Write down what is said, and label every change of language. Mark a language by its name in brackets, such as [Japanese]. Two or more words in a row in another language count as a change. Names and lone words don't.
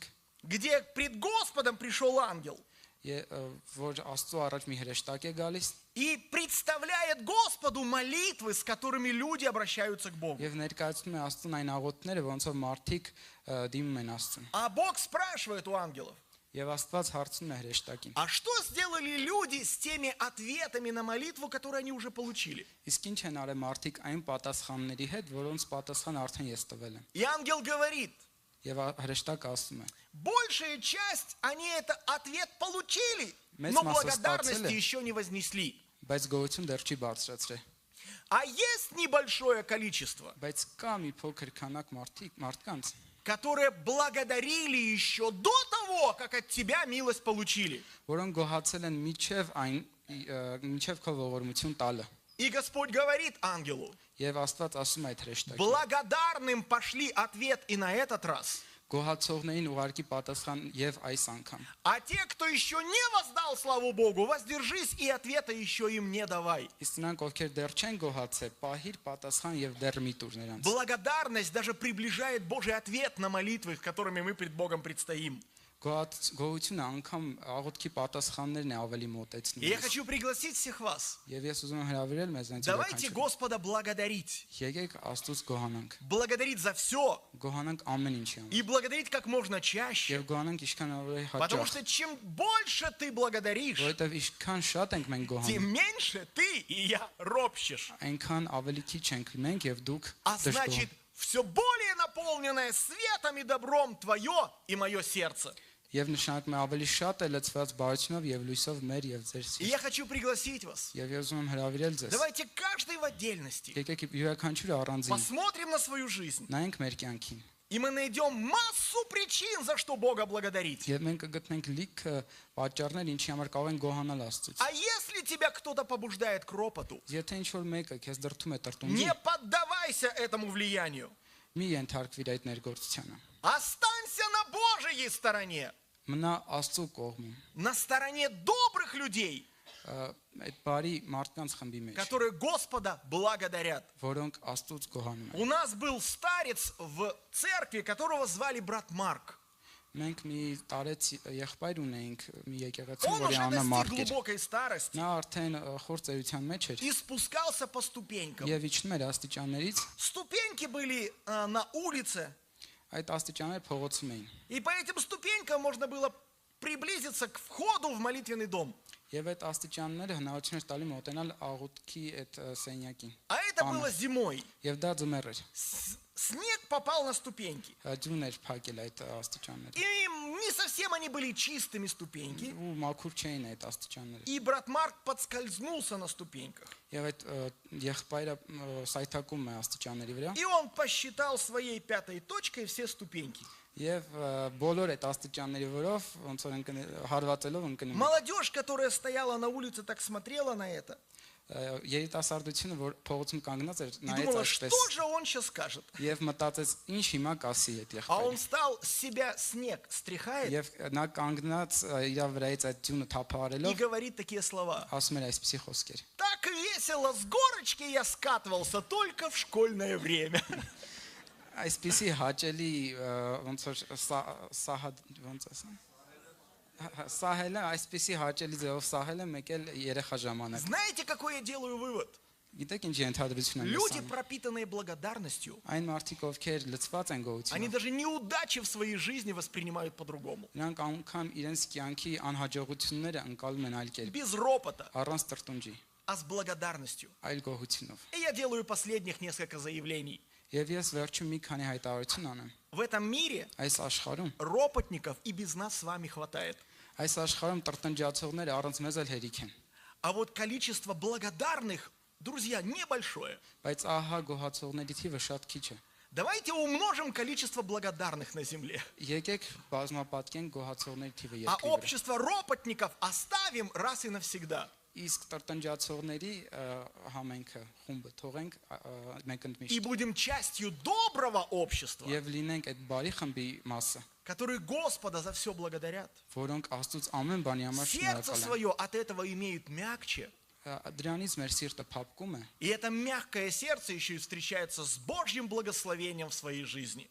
[Russian] где пред Господом пришел ангел [Armenian] որ Աստծո առաջ մի հրեշտակ է գալիս [Russian] и представляет Господу молитвы, с которыми люди обращаются к Богу. [Armenian] եւ ներկայացնում է Աստծուն այն աղոթները, ոնց որ մարդիկ դիմում են Աստծուն։ [Russian] А Бог спрашивает у ангелов: [Armenian] Եվ Աստված հարցնում է հրեշտակին. [Russian] а что сделали люди с теми ответами на молитву, которые они уже получили? [Armenian] Իսկ ինչ են արել մարդիկ այն պատասխանների հետ, որոնց պատասխան արդեն ես տվել եմ։ [Russian] И ангел говорит: [Armenian] Եվ հրեշտակը ասում է. [Russian] большая часть, они этот ответ получили, [Armenian] Մեծ [Russian] но [Armenian] մասը [Russian] благодарности [Armenian] ստացել է, [Russian] еще не вознесли. [Armenian] բայց գոհություն դեռ չի բարձրացրել։ [Russian] А есть небольшое количество, [Armenian] Բայց կա մի փոքր քանակ մարդկանց, [Russian] которые благодарили еще до того, как от тебя милость получили. [Armenian] որոնք գոհացել են միջև քո ողորմություն տալը։ [Russian] И Господь говорит ангелу: [Armenian] Եվ Աստված ասում է այդ հրեշտակին. [Russian] благодарным пошли ответ и на этот раз. [Armenian] գոհացողներին ուղարկի պատասխան եւ այս անգամ։ [Russian] А те, кто еще не воздал славу Богу, воздержись и ответа еще им не давай. [Armenian] Իսկ նրանք, ովքեր դեռ չեն գոհացել, պահիր պատասխան եւ դեռ մի տուր նրանց։ [Russian] Благодарность даже приближает Божий ответ на молитвы, которыми мы пред Богом предстоим. [Armenian] Գոհությունը անգամ աղոթքի պատասխաններն է ավելի [Russian] И [Armenian] մոտեցնում։ [Russian] я хочу пригласить всех вас. [Armenian] Եվ ես ուզում եմ հրավիրել մեզ այնց [Russian] Давайте [Armenian] յուրաքանչյուր։ [Russian] Господа благодарить. [Armenian] Եկեք Աստծուց գոհանանք։ [Russian] Благодарить за все. [Armenian] Գոհանանք ամեն ինչի համար։ [Russian] И благодарить как можно чаще. [Armenian] Եվ գոհանանք ինչքան ավելի [Russian] Потому [Armenian] հաճախ։ [Russian] что чем больше ты благодаришь, [Armenian] Որովհետև ինչքան շատ ենք մենք [Russian] тем [Armenian] գոհանում, [Russian] меньше ты и я ропщешь. [Armenian] այնքան ավելի քիչ ենք մենք եւ դուք [Russian] А [Armenian] դժգոհ։ [Russian] значит, все более наполненное светом и добром твое и мое сердце. [Armenian] Եվ նշանակում է ավելի շատ է լցված բարությունով եւ լույսով մեր եւ ձեր [Russian] И [Armenian] սիրտ։ [Russian] я хочу пригласить вас. [Armenian] Եվ ես ուզում եմ հրավիրել ձեզ։ [Russian] Давайте каждый в отдельности [Armenian] Եկեք յուրաքանչյուրը առանձին [Russian] посмотрим на свою жизнь. [Armenian] նայենք մեր կյանքին։ [Russian] И мы найдем массу причин, за что Бога благодарить. [Armenian] Եվ մենք կգտնենք լիքը պատճառներ, ինչի համար կարող ենք գոհանալ Աստծուց։ [Russian] А если тебя кто-то побуждает к ропоту, [Armenian] Եթե ինչ որ мեկը քեզ դրթում է տրտունջի, [Russian] не поддавайся этому влиянию. [Armenian] մի ենթարկվիր այդ ներգործությանը։ [Russian] Останься на Божьей стороне, [Armenian] Մնա Աստծո կողմում, [Russian] на стороне добрых людей, [Armenian] այդ բարի մարդկանց խմբի մեջ, [Russian] которые Господа благодарят. [Armenian] որոնք Աստծուց գոհանում են։ [Russian] У нас был старец в церкви, которого звали брат Марк. [Armenian] Մենք մի տարեց եղբայր ունեինք մի եկեղեցու, [Russian] Он [Armenian] որի [Russian] уже [Armenian] անունը [Russian] достиг [Armenian] Մարկ էր։ [Russian] глубокой старости [Armenian] Նա արդեն խոր ծերության մեջ էր [Russian] и спускался по ступенькам. [Armenian] եւ իջնում էր աստիճաններից, [Russian] Ступеньки были на улице, [Armenian] այդ աստիճանները փողոցում էին։ [Russian] и по этим ступенькам можно было приблизиться к входу в молитвенный дом. [Armenian] Եվ այդ աստիճանները հնարավորություն էր տալի մոտենալ աղոթքի այդ սենյակին։ [Russian] А это было зимой. [Armenian] Եվ դա ձմեռ էր։ [Russian] Снег попал на ступеньки. [Armenian] Ջուն էր փակել այդ աստիճանները։ [Russian] И не совсем они были чистыми ступеньки. [Armenian] Ու մաքուր չէին այդ աստիճանները։ [Russian] И брат Марк подскользнулся на ступеньках. [Armenian] Եվ այդ եղբայրը սայթակում է աստիճանների վրա։ [Russian] И он посчитал своей пятой точкой все ступеньки. [Armenian] Եվ բոլոր այդ աստիճանների վրով ոնց որ հարվածելով ընկնում։ [Russian] Молодежь, которая стояла на улице, так смотрела на это. [Armenian] Երիտասարդությունը, որ փողոցում կանգնած էր, [Russian] И [Armenian] նայեց [Russian] думала, [Armenian] այսպես [Russian] что же он сейчас скажет. [Armenian] եւ մտածեց, ինչ հիմա կասի այդ [Russian] А он [Armenian] եղբայրը։ [Russian] встал, с себя снег стряхает [Armenian] Եվ նա կանգնած իր վրայից այդ ջունը [Russian] и [Armenian] թափահարելով [Russian] говорит такие слова. [Armenian] ասում էր այսպեսի խոսքեր։ [Russian] Так весело с горочки я скатывался только в школьное время. [Armenian] Այսպեսի հաճելի ոնց որ ոնց ասեմ սահելը այսպեսի հաճելի ձևով սահելը մեկ էլ երեխա ժամանակ։ [Russian] Знаете, какой я делаю вывод? [Armenian] Գիտեք ինչ ենթադրություն եմ [Russian] Люди, [Armenian] ասում։ [Russian] пропитанные благодарностью, [Armenian] Այն մարդիկ, ովքեր լցված են [Russian] они [Armenian] գոհությունով, [Russian] даже неудачи в своей жизни воспринимают по-другому. [Armenian] նրանք անգամ իրենց կյանքի անհաջողությունները անցալում են այլ կերպ, [Russian] Без ропота, [Armenian] առանց տրտունջի, [Russian] а с благодарностью. [Armenian] այլ գոհությունով։ [Russian] И я делаю последних несколько заявлений. [Armenian] Եվ ես վերջում մի քանի հայտարարություն անեմ։ [Russian] В этом мире [Armenian] Այս աշխարհում, [Russian] ропотников и без нас с вами хватает. [Armenian] այս աշխարհում տրտնջացողները առանց մեզ էլ հերիք են, [Russian] А вот количество благодарных, друзья, небольшое. [Armenian] բայց ահա գոհացողների թիվը շատ քիչ է։ [Russian] Давайте умножим количество благодарных на земле. [Armenian] Եկեք բազմապատկենք գոհացողների թիվը [Russian] А [Armenian] երկրի վրա։ [Russian] общество ропотников оставим раз и навсегда. [Armenian] Իսկ տրտնջացողների համենքը խումբը թողենք [Russian] И [Armenian] մեկընդմիշտ [Russian] будем частью доброго общества, [Armenian] եւ լինենք այդ բարի խմբի մասը, [Russian] которые Господа за все благодарят. [Armenian] որոնք Աստծուց ամեն բանի համար [Russian] Сердце [Armenian] շնորհակալ են։ [Russian] свое от этого имеют мягче. [Armenian] Դրանից մեր սիրտը փափկում է [Russian] И это мягкое сердце еще и встречается с Божьим благословением в своей жизни.